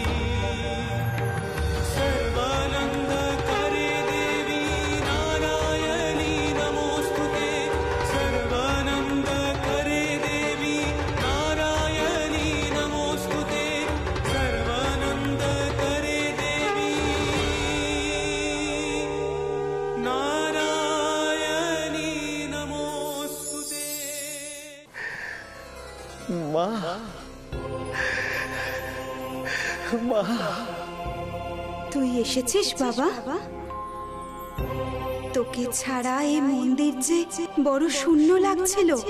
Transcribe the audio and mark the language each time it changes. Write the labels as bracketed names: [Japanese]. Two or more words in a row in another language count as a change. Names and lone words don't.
[Sanskrit] सर्वानंद करे देवी नारायणी नमोस्तुते, सर्वानंद करे देवी नारायणी नमोस्तुते, सर्वानंद करे देवी नारायणी नमोस्तुते। [Bangla] মা, মা, তুই এসেছিস বাবা? তোকে ছাড়া এই মন্দির যে বড় শূন্য লাগছিল।